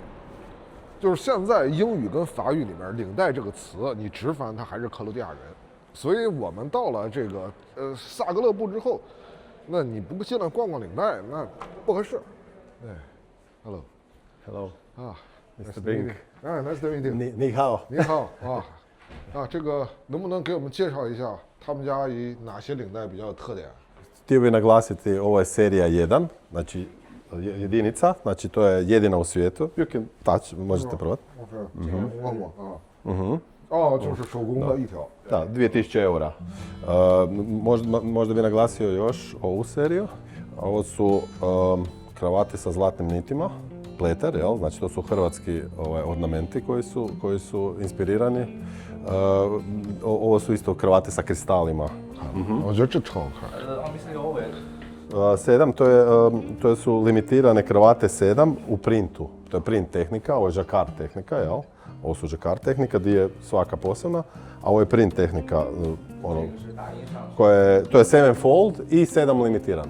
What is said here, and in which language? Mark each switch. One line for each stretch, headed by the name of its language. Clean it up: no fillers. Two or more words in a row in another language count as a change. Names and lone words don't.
Chinese: 就是现在英语跟法语里面“领带”这个词，你直翻它还是克罗地亚人。所以我们到了这个萨格勒布之后，那你不进来逛逛领带，那不合适。对 ，Hello， 啊 Mr. Bing，
English: 哎 ，Nice to meet you。
Chinese: 你好，你好啊，这个能不能给我们介绍一下他们家以哪些领带比较有特点？
Croatian: Htio bih naglasiti, ovo je serija 1, znači jedinica, znači to je jedina u svijetu.
English: You can touch,
Croatian: možete probati.
Chinese: Oh, 就是手工的一条。
Croatian: Da, 2000 eura. Možda bih naglasio još ovu seriju. Ovo su kravate sa zlatnim nitima, pleter, jel? Znači to su hrvatski ornamenti koji su inspirirani. Ovo su isto kravate sa kristalima.
Chinese: 我觉得这超好看。
Croatian: 7, to su limitirane kravate 7 u printu. To je print tehnika, ovo je žakar tehnika, jel? Ovo su žakar tehnika gdje je svaka posebna, a ovo je print tehnika, to je 7 fold i 7 limitirana.